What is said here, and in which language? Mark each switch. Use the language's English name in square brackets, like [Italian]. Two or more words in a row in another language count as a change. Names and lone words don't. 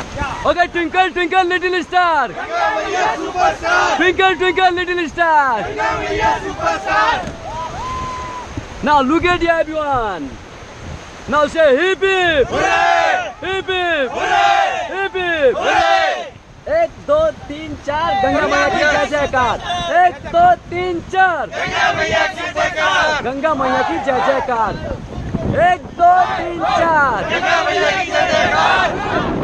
[English] Okay, twinkle little star. Ganga Maiya superstar. Twinkle little star. Ganga Maiya superstar. Now look at you everyone. Now say hip hip. Hooray! Hip hip. Hooray! Hip hip. Hooray! [Hindi] 1 2 3 4 गंगा मैया की जय जयकार. 1 2 3 4 गंगा मैया की जयकार. गंगा मैया की जय जयकार. 1 2 3 4 गंगा मैया की जय जयकार.